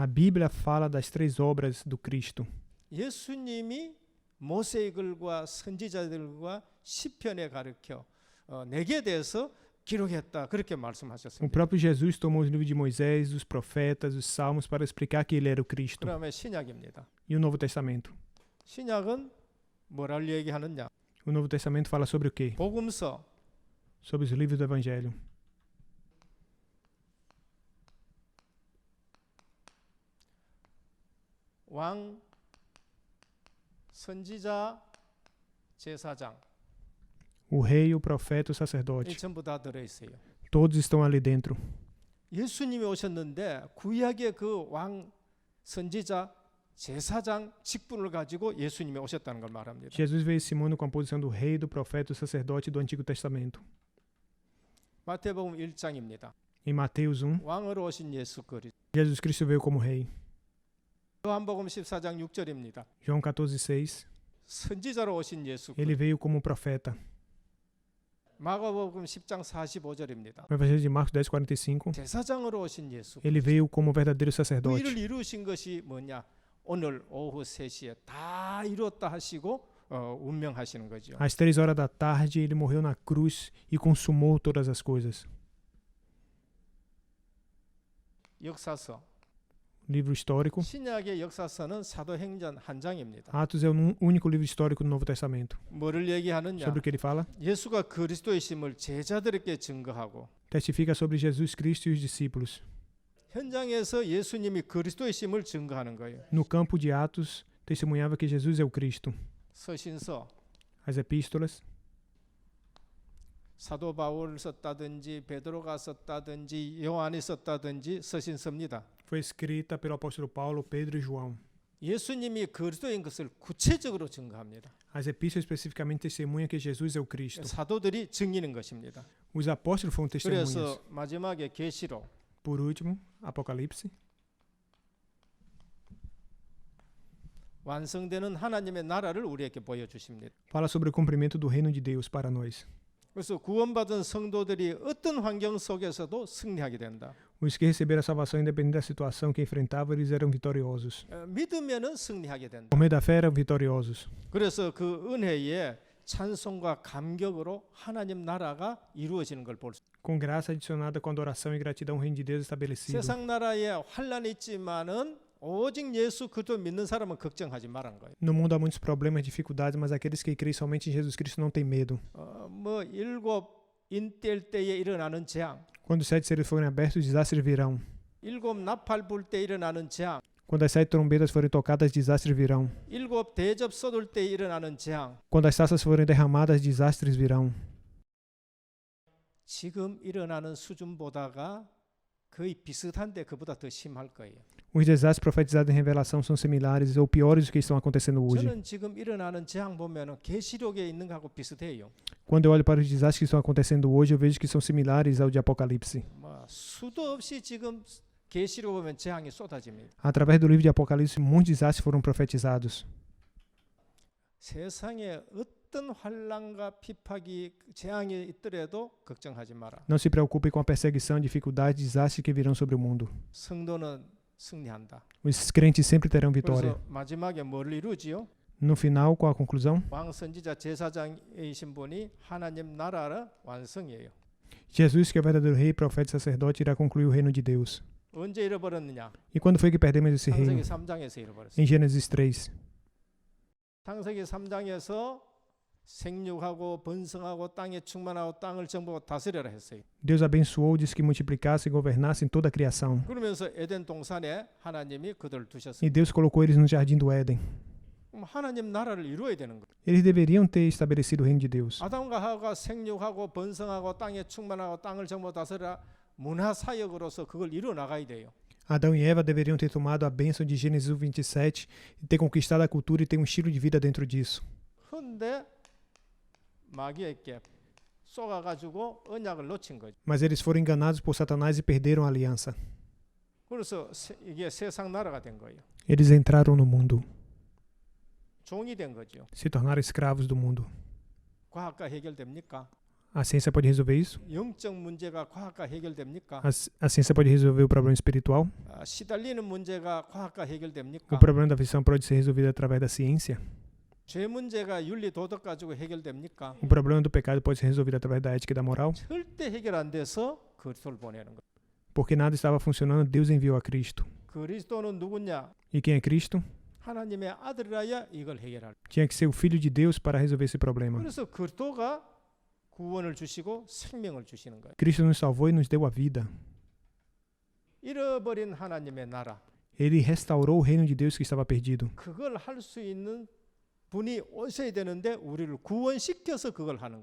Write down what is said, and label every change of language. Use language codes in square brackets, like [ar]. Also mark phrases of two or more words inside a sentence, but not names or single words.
[pt] A Bíblia fala das três obras do Cristo. [ko] 예수님이 모세의 글과 선지자들과 시편에 가르쳐 내게 대해서 기록했다 그렇게 [pt] O [ko] 말씀하셨습니다. [pt] próprio Jesus tomou os livros de Moisés, dos profetas, dos salmos para explicar que ele era o Cristo. [ko] 그다음에 신약입니다. [pt] E o Novo Testamento? [ko] 신약은 뭐를 얘기하느냐? [pt] O Novo Testamento fala sobre o quê? [ko] 복음서, [pt] Sobre os livros do Evangelho. [ko] 왕, 선지자, 제사장 [pt] O rei, o profeta, o [ko] 이 [pt] sacerdote. [ko] 전부 다 들어 있어요. [pt] Todos estão ali dentro. [ko] 예수님이 오셨는데 구약의 그 왕, 선지자, 제사장 직분을 가지고 예수님이 오셨다는 걸 말합니다. [pt] Jesus veio a esse mundo com a posição do rei, do profeta, do sacerdote do Antigo Testamento. [ko] 마태복음 1장입니다. [pt] Em Mateus 1, [ko] 왕으로 오신 예수 그리스도. [pt] Jesus Cristo veio como rei. [ko] 요한복음 14장 6절입니다. [pt] João 14:6, [ko] 선지자로 오신 예수 [pt] ele [ko] 그리스도. [pt] veio como profeta. [ko] 마가복음 10장 45절입니다. [pt] No Evangelho de Marcos 10:45, [ko] 제사장으로 오신 예수. [pt] ele veio como verdadeiro [ko] 그 [pt] sacerdote. [ko] 일을 이루신 것이 뭐냐? 오늘 오후 3시에 다 이뤘다 하시고 운명하시는 거죠. [pt] Às 3 horas da tarde, ele morreu na cruz e consumou todas as coisas. [ko] 역사서. [pt] Livro histórico. [ko] 신약의 역사서는 사도행전 한 장입니다. [pt] Atos é o único livro histórico do Novo Testamento. [ko] 뭐를 얘기하느냐? [pt] Sobre o que ele fala? [ko] 예수가 그리스도이심을 제자들에게 증거하고 [pt] Testifica sobre Jesus Cristo e os discípulos. [ko] 현장에서 예수님이 그리스도이심을 증거하는 거예요. [pt] No campo de Atos, testemunhava que Jesus é o Cristo. [ko] 서신서, [pt] As epístolas, [ko] 사도 바울 썼다든지 베드로가 썼다든지 요한이 썼다든지 서신서입니다. [pt] foi escrita pelo apóstolo Paulo, Pedro e João. [ko] 예수님이 그리스도인 것을 구체적으로 증거합니다. [pt] As epístolas especificamente testemunham que Jesus é o Cristo. [ko] 사도들이 증인인 것입니다. [pt] Os apóstolos foram testemunhas. [ko] 그래서 마지막에 계시록 [pt] Por último, Apocalipse. [ko] 완성되는 하나님의 나라를 우리에게 보여주십니다. [pt] Fala sobre o cumprimento do reino de Deus para nós. [ko] 그래서 구원받은 성도들이 어떤 환경 속에서도 승리하게 된다. [pt] Os que receberam a salvação, independente da situação que enfrentavam, eles eram vitoriosos. [ko] 믿으면은 승리하게 된다. [pt] Por meio da fé eram vitoriosos. [ko] 그래서 그 은혜에 찬송과 감격으로 하나님 나라가 이루어지는 걸 볼 수. [pt] Com graça adicionada com adoração e gratidão, o reino de Deus estabelecido. [ko] 세상 나라에 환란이 있지만은 오직 예수 그리스도 믿는 사람은 걱정하지 말란 거예요. [pt] No mundo há muitos problemas, dificuldades, mas aqueles que creem somente em Jesus Cristo não têm medo. [ko] 뭐 일곱 인뗄 때에 일어나는 재앙, [pt] Quando os 7 selos forem abertos, os desastres virão. [ko] 일곱 나팔 불 때 일어나는 재앙, [pt] Quando as 7 trombetas forem tocadas, desastres virão. [ko] 일곱 대접 쏟을 때 일어나는 재앙. [pt] Quando as taças forem derramadas, desastres virão. [ko] 지금 일어나는 수준보다가 거의 비슷한데 그보다 더 심할 거예요. [pt] Os desastres profetizados em revelação são similares ou piores do que estão acontecendo hoje. [ko] 저는 지금 일어나는 재앙 보면은 계시록에 있는 거하고 비슷해요. [pt] Quando eu olho para os desastres que estão acontecendo hoje, eu vejo que são similares ao de Apocalipse. [ko] 뭐 수도 없이 지금 계시록 보면 재앙이 쏟아집니다. [pt] Através do livro de Apocalipse, muitos desastres foram profetizados. [ko] 세상에 어떤 환난과 핍박이 재앙이 있더라도 걱정하지 마라. [pt] Não se preocupe com a perseguição, dificuldades, desastres que virão sobre o mundo. [ko] 성도는 승리한다. [pt] Os crentes sempre terão vitória. [ko] 그래서 마지막에 뭘 이루지요? [pt] No final, qual a conclusão? [ko] 왕 선지자 제사장이신 분이 하나님 나라를 완성해요. [pt] Jesus, que é o verdadeiro rei, profeta e sacerdote, irá concluir o reino de Deus. [ko] 언제 잃어버렸느냐? [pt] E quando foi que perdemos esse reino? [ko] 창세기 3장에서 잃어버렸어요. [pt] Em Gênesis 3. [ko] 창세기 3장에서 생육하고 번성하고 땅에 충만하고 땅을 정복하고 다스려라 했어요. [pt] Deus abençoou, disse que multiplicasse e governasse em toda a criação. [ko] 그러면서 에덴 동산에 하나님이 그들을 [pt] E [ko] 두셨어요. [pt] Deus colocou eles no jardim do Éden. [ko] 그럼 하나님 나라를 이루어야 되는 거예요. [pt] Eles deveriam ter estabelecido o reino de Deus. [ko] 아담과 하와가 생육하고 번성하고 땅에 충만하고 땅을 정복 다스려라 문화 사역으로서 그걸 이루어 나가야 돼요. [pt] Adão e Eva deveriam ter tomado a bênção de Gênesis 27 e ter conquistado a cultura e ter um estilo de vida dentro disso. [ko] 그런데 마귀에게 쏘아가지고 언약을 놓친 거죠. [pt] Mas eles foram enganados por Satanás e perderam a aliança. [ko] 그래서 이게 세상 나라가 된 거예요. [pt] Eles entraram no mundo, [ko] 종이 된 거죠. [pt] se tornaram escravos do mundo. [ko] 과학과 해결됩니까? [pt] A ciência pode resolver isso? [ko] 영적 문제가 과학과 해결됩니까? [pt] A ciência pode resolver o problema espiritual? [ko] 시달리는 문제가 과학과 해결됩니까? [pt] O problema da aflição pode ser resolvido através da ciência? [ko] 죄 문제가 윤리 도덕 가지고 해결됩니까? [pt] O problema do pecado pode ser resolvido através da ética e da moral? [ko] 절대 해결 안 돼서 그리스도를 보내는 거예요. [pt] Porque nada estava funcionando, Deus enviou a Cristo. [ko] 그리스도는 누구냐? [pt] E quem é Cristo? [ko] 하나님의 아들이라야 이걸 해결할. [pt] Tinha que ser o Filho de Deus para resolver esse problema. [ko] 그래서 그리스도가 구원을 주시고 생명을 주시는 거예요. [pt] Cristo nos salvou e nos deu a vida. [ko] 잃어버린 하나님의 나라. [pt] Ele restaurou o reino de Deus que estava perdido. [ko] 그걸 할 수 있는 분이 오셔야 되는데 우리를 구원시켜서 그걸 하는 거예요.